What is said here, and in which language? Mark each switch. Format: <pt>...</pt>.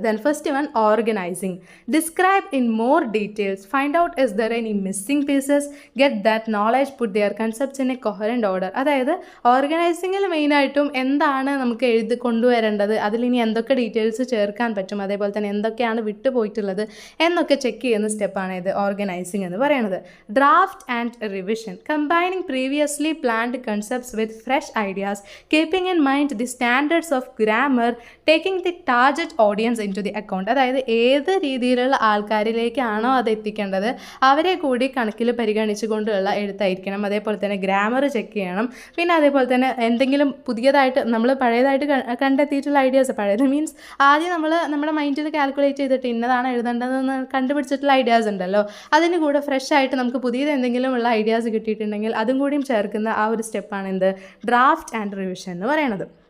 <en>Then first one organising. Describe in more details, find out is there any missing pieces, get that knowledge, put their concepts in a coherent order.</en> <ml>അതായത് ഓർഗനൈസിങ്ങിൽ മെയിനായിട്ടും എന്താണ് നമുക്ക് കൊണ്ടുവരേണ്ടത്, അതിലിനി എന്തൊക്കെ details ചേർക്കാൻ പറ്റും, അതേപോലെ തന്നെ എന്തൊക്കെയാണ് വിട്ടുപോയിട്ടുള്ളത് എന്നൊക്കെ ചെക്ക് ചെയ്യുന്ന സ്റ്റെപ്പാണ് ഇത് ഓർഗനൈസിങ് എന്ന് പറയുന്നത്.</ml> <en>Draft and revision. Combining previously planned concepts with fresh ideas, keeping in mind the standards of grammar, taking the target audience into the account.</en> <ml>അതായത് ഏത് രീതിയിലുള്ള ആൾക്കാരിലേക്കാണോ അത് എത്തിക്കേണ്ടത് അവരെ കൂടി കണക്കിൽ പരിഗണിച്ചുകൊണ്ടുള്ള എഴുത്തായിരിക്കണം. അതേപോലെ തന്നെ ഗ്രാമർ ചെക്ക് ചെയ്യണം. പിന്നെ അതേപോലെ തന്നെ എന്തെങ്കിലും പുതിയതായിട്ട് നമ്മൾ പഴയതായിട്ട് കണ്ടെത്തിയിട്ടുള്ള ഐഡിയാസ്, പഴയത് മീൻസ് ആദ്യം നമ്മുടെ മൈൻഡിൽ കാൽക്കുലേറ്റ് ചെയ്തിട്ട് ഇന്നതാണ് എഴുതേണ്ടതെന്ന് കണ്ടുപിടിച്ചിട്ടുള്ള ഐഡിയാസ് ഉണ്ടല്ലോ, അതിന് കൂടെ ഫ്രഷ് ആയിട്ട് നമുക്ക് പുതിയത് എന്തെങ്കിലും ഉള്ള ഐഡിയാസ് കിട്ടിയിട്ടുണ്ടെങ്കിൽ അതും കൂടിയും ചേർക്കുന്ന ആ ഒരു സ്റ്റെപ്പാണ് എന്ത് ഡ്രാഫ്റ്റ് ആൻഡ് റിവിഷൻ എന്ന് പറയുന്നത്.</ml>